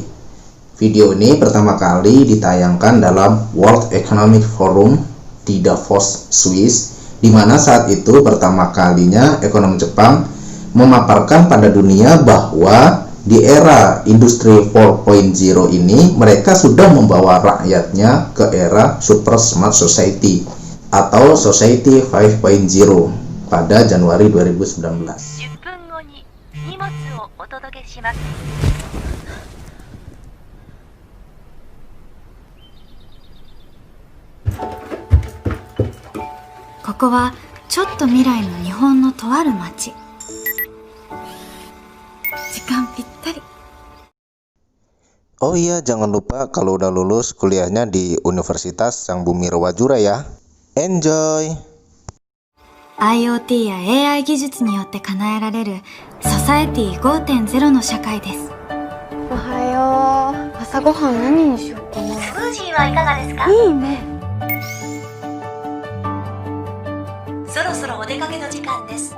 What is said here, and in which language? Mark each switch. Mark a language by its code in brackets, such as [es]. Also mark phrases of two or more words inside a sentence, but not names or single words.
[id] Video ini pertama kali ditayangkan dalam World Economic Forum di Davos, Swiss, di mana saat itu pertama kalinya ekonom Jepang memaparkan pada dunia bahwa di era industri 4.0 ini mereka sudah membawa rakyatnya ke era [en] Super Smart Society [id] atau Society 5.0 pada Januari 2019. [ja] お届けします。ここはちょっと未来の日本のとある町。時間ぴったり。 [id] Oh iya, jangan lupa kalau udah lulus kuliahnya di Universitas Sang Bumi Rawajura ya. Enjoy! [ja] IoT や AI 技術によって叶えられるソサエティ 5.0 の社会です。おはよう。朝ごはん何にしようかな。スムージーはいかがですか？いいね。そろそろお出かけの時間です。